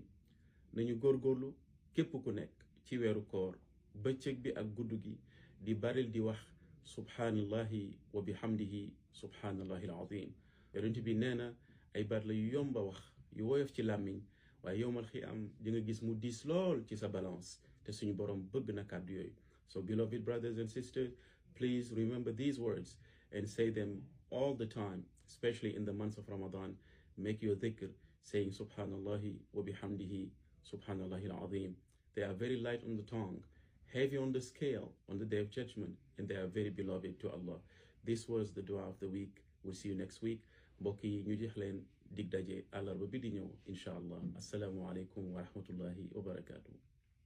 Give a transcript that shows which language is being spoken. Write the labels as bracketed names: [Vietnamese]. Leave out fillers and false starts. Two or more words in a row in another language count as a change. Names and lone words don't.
[Wolof] nañu góorgóorlu képp ku nekk ci weeru koor, bëccëg bi ak guddu gi, di baril di wax [Arabic] سبحان الله وبحمده سبحان الله العظيم. [Wolof] yonent bi nee na ay baat la yu yomba wax, yu woyof ci làmmiñ, waaye [Arabic] يوم القيامة [Wolof] di nga gis mu diis lool ci sa balance, te suñu borom bëgg na kàddu yooyu. [English] So beloved brothers and sisters, please remember these words and say them all the time, especially in the months of Ramadan. Make your dhikr saying [Arabic] سبحان الله وبحمده سبحان الله العظيم. [English] They are very light on the tongue, heavy on the scale on the day of judgment, and they are very beloved to Allah. This was the dua of the week. We'll see you next week. [Wolof] Mbokk yi ñu jeex leen dig daje àllarba bi di ñëw [Arabic] إن شاء الله. السلام عليكم ورحمة الله وبركاته.